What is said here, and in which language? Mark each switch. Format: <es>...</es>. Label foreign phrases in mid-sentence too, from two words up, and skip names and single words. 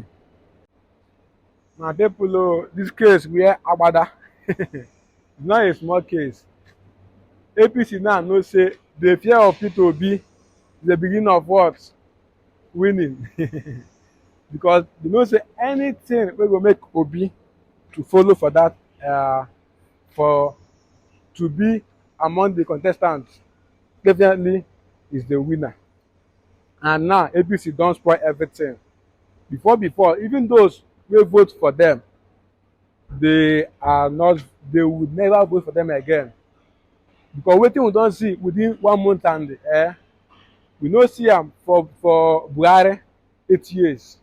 <pcm>My people, this case where Agbada is not a small case. APC now know say the fear of Peter Obi is the beginning of what? Winning. Because they know say anything wey go make Obi to follow for that for to be among the contestants definitely is the winner. And now APC don spoil everything. Before, even those wey vote for them, they would never vote for them again, because wetin we don see within 1 month and we no see am for Buhari 8 years.</pcm>